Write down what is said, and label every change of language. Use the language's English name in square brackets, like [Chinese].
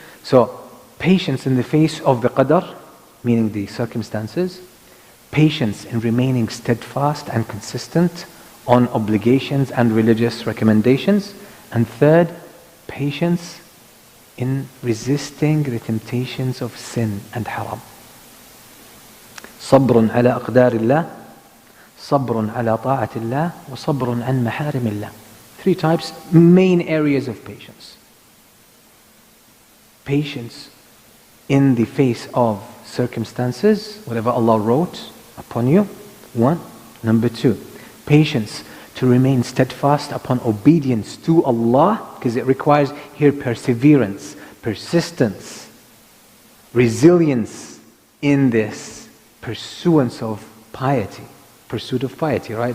[English] So, patience in the face of the qadar, meaning the circumstances. Patience in remaining steadfast and consistent on obligations and religious recommendations. And third, patience in resisting the temptations of sin and haram. [Arabic] صبر على أقدار الله, صبر على طاعة الله, وصبر عن محارم الله. [English] 3 types, main areas of patience. Patience in the face of circumstances, whatever Allah wrote upon you, 1. Number 2, patience to remain steadfast upon obedience to Allah, because it requires here perseverance, persistence, resilience in this pursuance of piety, pursuit of piety, right?